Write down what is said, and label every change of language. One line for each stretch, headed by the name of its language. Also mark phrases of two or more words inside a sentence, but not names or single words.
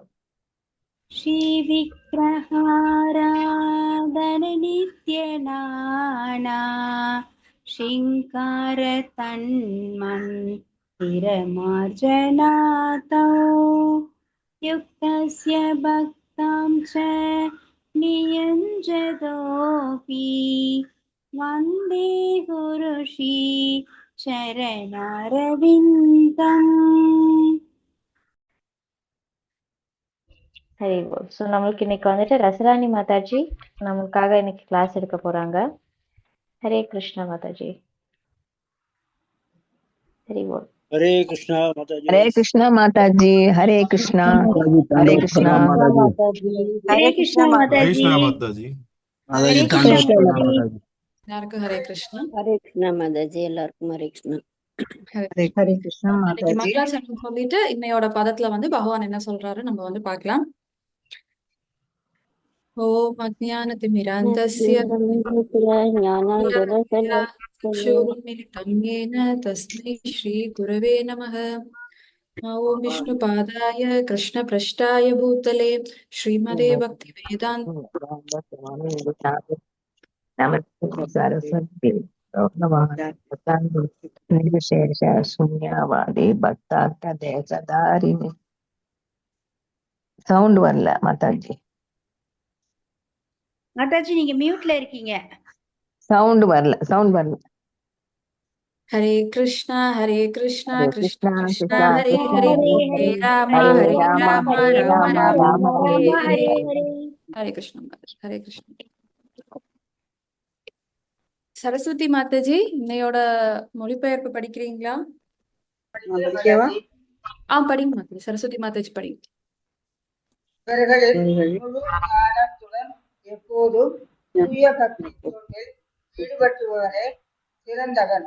Sanskrit: श्री विग्रहाराधन नित्यनाना शृङ्गार तन्मन्दिरमार्जनादौ युक्तस्य भक्तांश्च नियुञ्जतोऽपि वन्दे गुरु श्री चरणारविन्दम्.
Tamil: ஹரி போல். ஸோ நம்மளுக்கு இன்னைக்கு வந்துட்டு ரசராணி மாதாஜி நம்மளுக்காக இன்னைக்கு கிளாஸ் எடுக்க போறாங்க. ஹரே கிருஷ்ணா மாதாஜி. ஹரி போல்.
Hindi: हरे कृष्णा माताजी हरे कृष्णा माताजी हरे कृष्णा हरे कृष्णा
Tamil: ஹரே கிருஷ்ணா மாதாஜி. மாதாஜி ஹரே
Hindi: तांडव
Tamil: கிருஷ்ணா
Hindi: प्रणाम
Tamil: மாதாஜி.
Hindi: माताजी
Tamil: எல்லாருக்கும் ஹரே கிருஷ்ணா. ஹரே கிருஷ்ணா மாதாஜி. எல்லாருக்கும் ஹரே கிருஷ்ணா.
Hindi: हरे कृष्णा
Tamil: இன்னைக்கு
Hindi: माताजी
Tamil: மங்களாச்சரணம் சொல்லிட்டு இன்னையோட பதத்துல வந்து பகவான் என்ன சொல்றாரு நம்ம வந்து பார்க்கலாம்.
Sanskrit: ॐ अज्ञानतिमिरान्धस्य चक्षुरुन्मिलितं येन तस्मै श्रीगुरवे नमः. ओम विष्णुपादाय कृष्णपृष्ठाय भूतले श्रीमते भक्तिवेदान्त नमस्ते सरस्वती निर्विशेष शून्यवादी भक्तार्थ देशधारिणी
Tamil: சவுண்ட் வரல மாதாஜி. மாதாஜி நீங்க மியூட்ல இருக்கீங்க. சவுண்ட் வரல.
Sanskrit: हरे कृष्णा कृष्ण कृष्ण कृष्णा हरे हरे हरे राम हरे राम राम राम राम हरे हरे. ஹரே हरे कृष्ण हरे कृष्ण.
Tamil: சரஸ்வதி மாதாஜி இன்னையோட மொழிபெயர்ப்பு படிக்கிறீங்களா? படிங்க மாதாஜி. சரஸ்வதி மாதாஜி படிங்க. இவர்களின் முழு ஞானத்துடன் எப்போதும் தூய பக்தி தொண்டில் ஈடுபட்டுவரே சிறந்தவன்.